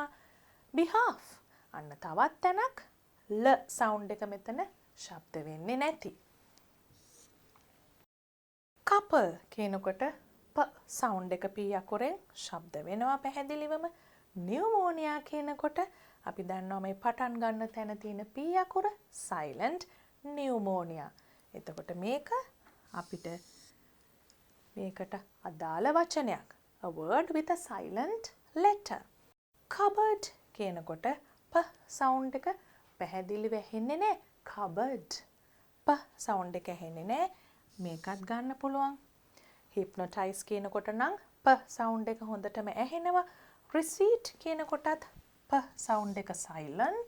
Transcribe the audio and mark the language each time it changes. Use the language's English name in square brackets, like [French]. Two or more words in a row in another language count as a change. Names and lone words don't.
[Sinhala] behalf අන්න තවත් තැනක් ල sound එක මෙතන ශබ්ද වෙන්නේ නැති. couple කියනකොට ප sound එක p අකුරෙන් ශබ්ද වෙනවා පැහැදිලිවම. pneumonia කියනකොට අපි දන්නවා මේ පටන් ගන්න තැන තියෙන p අකුර [English] silent pneumonia. [Sinhala] එතකොට මේක අපිට මේකට අදාළ වචනයක්. [English] a word with a silent letter. [Sinhala] cupboard කියනකොට ප sound එක පැහැදිලිව ඇහෙන්නේ නැහැ. cupboard ප sound එක ඇහෙන්නේ නැහැ. මේකත් ගන්න පුළුවන්. hypnotize කියනකොට නම් ප sound එක හොඳටම ඇහෙනවා. receipt කියනකොටත් ප sound එක silent.